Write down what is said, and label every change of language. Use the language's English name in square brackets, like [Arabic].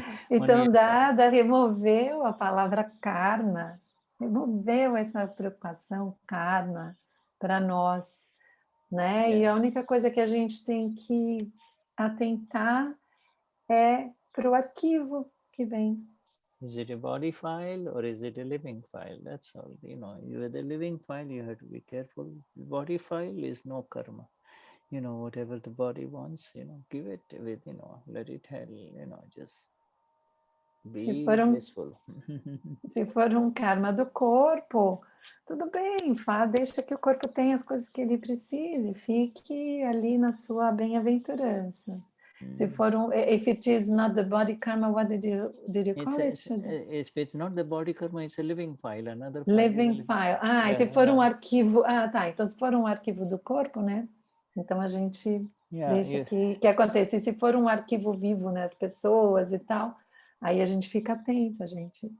[Portuguese] Então, Dada removeu a palavra karma, removeu essa preocupação karma para nós. Né? E a única coisa que a gente tem que atentar é para o arquivo que vem. [English] Is it a body file or is it a living file? That's all. With a living file, you have to be careful. Body file is no karma. Whatever the body wants, give it with, let it have, just Be for blissful. [Portuguese] se for um karma do corpo, tudo bem, deixa que o corpo tenha as coisas que ele precise, fique ali na sua bem-aventurança. Se for [English] if it is not the body karma, what did you call it? If it's not the body karma, it's a living file, another file. Living file. [Portuguese] E se for um arquivo... tá, então se for um arquivo do corpo, né? Então a gente deixa que aconteça. E se for um arquivo vivo, né? As pessoas e tal, aí a gente fica atento, a gente...